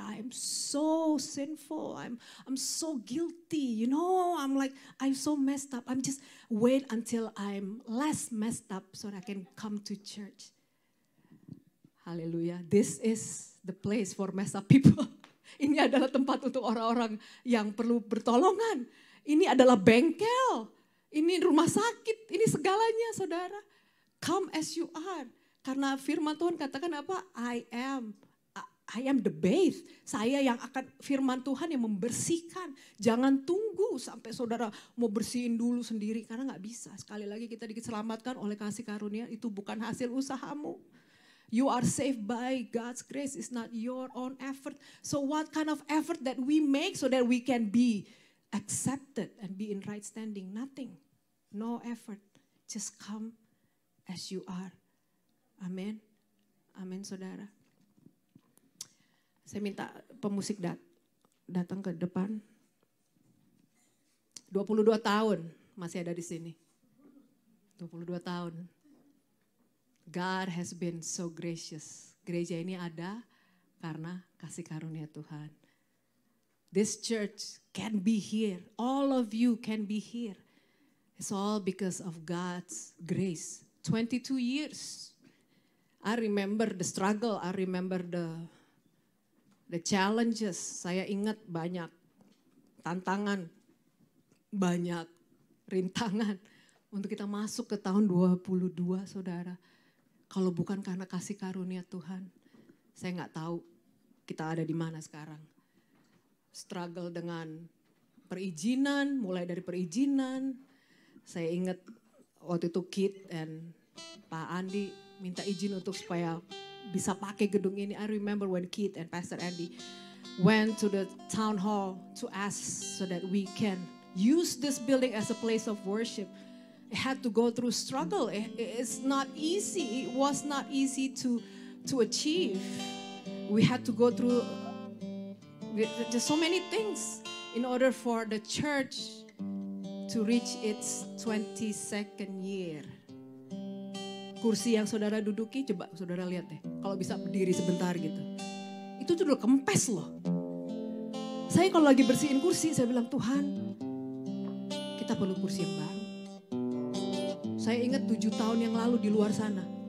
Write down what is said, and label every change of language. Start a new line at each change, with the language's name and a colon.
English: I'm so sinful. I'm so guilty. You know, I'm so messed up. I'm just wait until I'm less messed up so that I can come to church. Haleluya. This is the place for messed up people.
Indonesian: Ini adalah tempat untuk orang-orang yang perlu pertolongan. Ini adalah bengkel. Ini rumah sakit, ini segalanya saudara.
English: Come as you are.
Indonesian: Karena firman Tuhan katakan apa?
English: I am the base.
Indonesian: Saya yang akan firman Tuhan yang membersihkan. Jangan tunggu sampai saudara mau bersihin dulu sendiri. Karena gak bisa. Sekali lagi kita diselamatkan oleh kasih karunia. Itu bukan hasil usahamu.
English: You are saved by God's grace. It's not your own effort. So what kind of effort that we make so that we can be accepted and be in right standing? Nothing. No effort. Just come as you are. Amin. Amin saudara.
Indonesian: Saya minta pemusik datang ke depan. 22 tahun masih ada di sini. 22 tahun.
English: God has been so gracious.
Indonesian: Gereja ini ada karena kasih karunia Tuhan.
English: This church can be here. All of you can be here. It's all because of God's grace. 22 years. I remember the struggle. I remember the challenges.
Indonesian: Saya ingat banyak tantangan, banyak rintangan untuk kita masuk ke tahun 22, saudara. Kalau bukan karena kasih karunia Tuhan, saya nggak tahu kita ada di mana sekarang. Struggle dengan perizinan, mulai dari perizinan. Saya ingat waktu itu Kit dan Pak Andi minta izin untuk supaya bisa pakai gedung ini.
English: I remember when Kit and Pastor Andy went to the town hall to ask so that we can use this building as a place of worship. It had to go through struggle. It's not easy. It was not easy to achieve. We had to go through just so many things in order for the church to reach its 22nd year.
Indonesian: Kursi yang saudara duduki, coba saudara lihat deh. Kalau bisa berdiri sebentar gitu. Itu tuh udah kempes loh. Saya kalau lagi bersihin kursi, saya bilang, Tuhan, kita perlu kursi yang baru. Saya ingat 7 tahun yang lalu di luar sana.